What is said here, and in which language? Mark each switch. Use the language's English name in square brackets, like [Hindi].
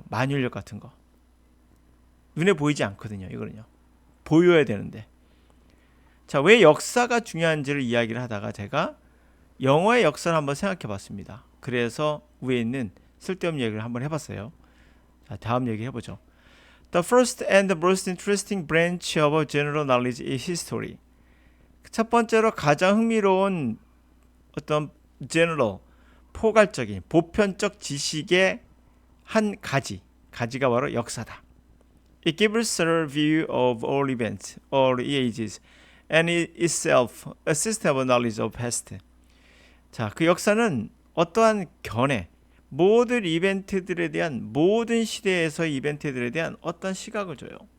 [Korean] 만유인력 같은 거 눈에 보이지 않거든요. 이거는요 보여야 되는데 자, 왜 역사가 중요한지를 이야기를 하다가 제가 영어의 역사를 한번 생각해 봤습니다. 그래서 위에 있는 쓸데없는 얘기를 한번 해봤어요. 자, 다음 얘기 해보죠. [English] The first and the most interesting branch of general knowledge is history. [Korean] 첫 번째로 가장 흥미로운 어떤 general, 포괄적인, 보편적 지식의 한 가지가 바로 역사다. [English] It gives a view of all events, all ages, and is itself a system of knowledge of past. [Korean] 자, 그 역사는 어떠한 견해, 모든 이벤트들에 대한 모든 시대에서의 이벤트들에 대한 어떤 시각을 줘요.